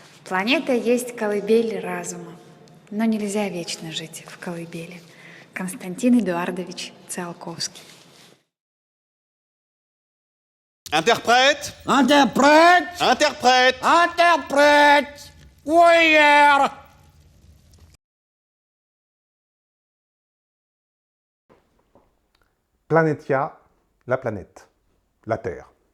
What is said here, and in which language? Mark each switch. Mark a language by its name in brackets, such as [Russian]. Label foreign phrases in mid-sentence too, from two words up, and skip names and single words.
[Russian] Планета есть колыбель разума, но нельзя вечно жить в колыбели. Константин Эдуардович Циолковский. [French] Interprète! Interprète! Interprète! Interprète! Warrior! Planetia, la planète, la Terre.